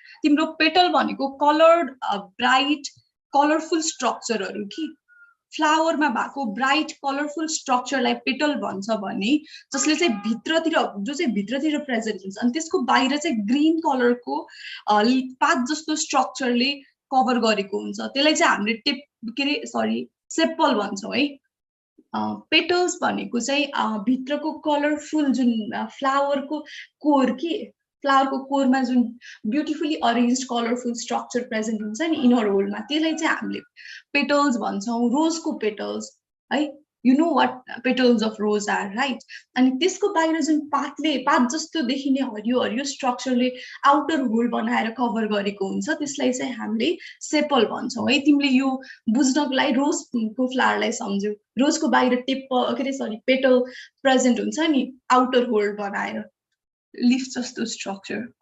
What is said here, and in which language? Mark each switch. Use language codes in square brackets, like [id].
[ne] तिम्रो पेटल भनेको coloured bright colourful स्ट्रक्चरहरू कि फ्लावरमा भएको ब्राइट कलरफुल स्ट्रक्चरलाई पेटल भन्छ भने जसले चाहिँ भित्रतिर जो चाहिँ भित्रतिर प्रेजेन्ट हुन्छ अनि त्यसको बाहिर चाहिँ ग्रीन कलरको पात जस्तो स्ट्रक्चरले कभर गरेको हुन्छ, त्यसलाई चाहिँ हामीले के अरे सरी सेपल भन्छौँ है। पेटल्स भनेको चाहिँ भित्रको कलरफुल जुन फ्लावरको कोर कि फ्लावरको कोरमा जुन beautifully arrange colourful structure present हुन्छ नि इनर होलमा, त्यसलाई चाहिँ हामीले पेटल्स भन्छौँ। रोजको पेटल्स है, [en] You know what petals of rose are right. [ne] अनि त्यसको बाहिर जुन पात जस्तो देखिने हरियो हरियो स्ट्रक्चरले आउटर होल बनाएर कभर गरेको हुन्छ त्यसलाई चाहिँ हामीले सेपल भन्छौँ है। तिमीले यो बुझ्नको लागि रोजको फ्लावरलाई सम्झ्यौ, रोजको बाहिर टिप के अरे सरी पेटल प्रेजेन्ट हुन्छ नि आउटर होल बनाएर लिफ जस्तो स्ट्रक्चर।